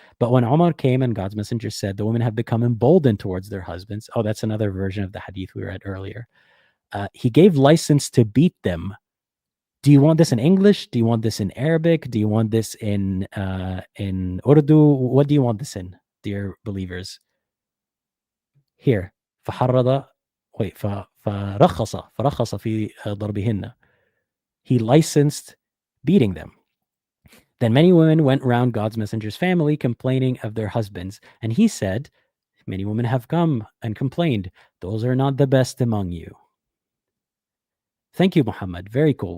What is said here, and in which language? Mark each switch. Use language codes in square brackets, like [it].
[en] But when Umar came and God's messenger said, the women have become emboldened towards their husbands. Oh, that's another version of the hadith we read earlier. He gave license to beat them Do you want this in English? Do you want this in Arabic? Do you want this in Urdu? What do you want this in, dear believers? Here. [ar] فحرض [en] wait [ar] فرخص في ضربهن. [en] He licensed beating them. Then many women went round God's messenger's family complaining of their husbands, and he said, many women have come and complained, those are not the best among you. Thank you, Muhammad. Very cool.